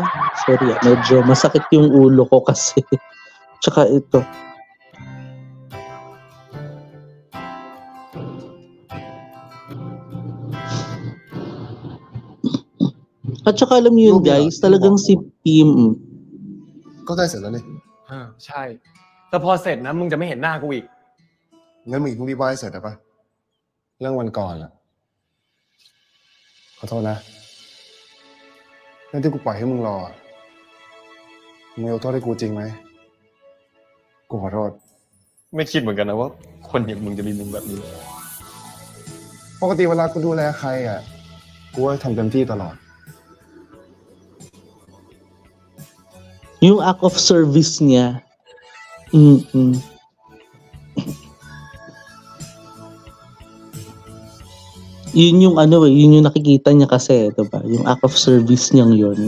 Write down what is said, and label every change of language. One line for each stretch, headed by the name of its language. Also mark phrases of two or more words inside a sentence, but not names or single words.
Filipino: Sorry, medyo masakit yung ulo ko kasi. Tsaka ito. At saka alam niyo yun, guys, talagang si Kim.
Thai: ก็ได้เสร็จแล้วนี่ ใช่ แต่พอเสร็จนะมึงจะไม่เห็นหน้ากูอีก งั้นมึงอีกพรุ่งนี้ว่าให้เสร็จได้ปะเรื่องวันก่อนอ่ะขอโทษนะเรื่องที่กูปล่อยให้มึงรอมึงยกโทษให้กูจริงไหมกูขอโทษ ไม่คิดเหมือนกันนะว่าคนอย่างมึงจะมีมุมแบบนี้ ปกติเวลากูดูแลใครอ่ะกูก็ทำเต็มที่ตลอด
Filipino: Yung
English: act of service
Filipino: niya. Yun yung ano eh, yun yung nakikita niya kasi, 'di ba? Yung
English: act of service
Filipino: niyang yun.